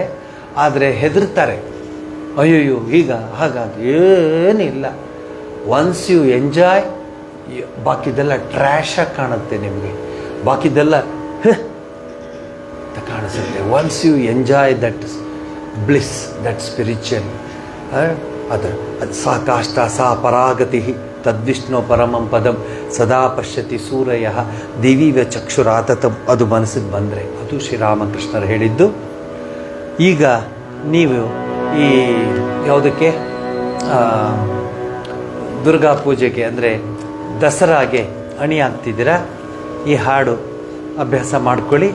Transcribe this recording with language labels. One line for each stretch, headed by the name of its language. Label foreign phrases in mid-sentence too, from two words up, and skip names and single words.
Kannada: ಆದರೆ ಹೆದರ್ತಾರೆ, ಅಯ್ಯಯ್ಯೋ ಈಗ ಹಾಗಾಗಿ ಏನಿಲ್ಲ.
English: once you enjoy,
Kannada: ಬಾಕಿದೆಲ್ಲ ಟ್ರ್ಯಾಶಾಗಿ ಕಾಣುತ್ತೆ ನಿಮಗೆ, ಬಾಕಿದೆಲ್ಲ ಕಾಣಿಸುತ್ತೆ.
English: once you enjoy that bliss, that spiritual,
Sanskrit: ಅದು ಸಾ ಕಾಷ್ಟ ಸಾ ಪರಾಗತಿ ತದ್ವಿಷ್ಣು ಪರಮಂ ಪದಂ ಸದಾ ಪಶ್ಯತಿ ಸೂರಯ ದಿವಿವ ಚಕ್ಷುರಾತತಂ,
Kannada: ಅದು ಮನಸ್ಸಿಗೆ ಬಂದರೆ ಅದು ಶ್ರೀರಾಮಕೃಷ್ಣರು ಹೇಳಿದ್ದು. ಈಗ ನೀವು ಈ ಯಾವುದಕ್ಕೆ ದುರ್ಗಾ ಪೂಜೆಗೆ ಅಂದರೆ ದಸರಾಗೆ ಅಣಿ ಆಗ್ತಿದ್ದೀರಾ, ಈ ಹಾಡು ಅಭ್ಯಾಸ ಮಾಡ್ಕೊಳ್ಳಿ.